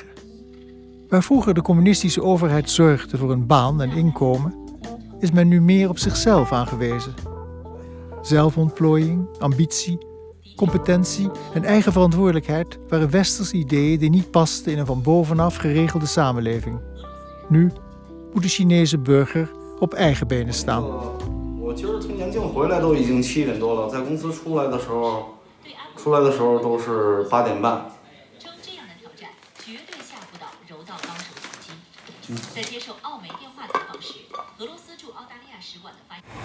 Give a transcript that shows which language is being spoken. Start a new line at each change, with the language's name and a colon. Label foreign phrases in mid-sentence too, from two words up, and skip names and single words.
Dutch: Waar vroeger de communistische overheid zorgde voor een baan en inkomen, is men nu meer op zichzelf aangewezen. Zelfontplooiing, ambitie, competentie en eigen verantwoordelijkheid waren westerse ideeën die niet pasten in een van bovenaf geregelde samenleving. Nu moet de Chinese burger op eigen benen staan.
Chinese: 我今儿从延庆回来都已经7点多了，在公司出来的时候都是8点半。称这样的挑战绝对吓不到柔道高手子金。在接受澳媒电话采访时，俄罗斯驻澳大利亚使馆的发言。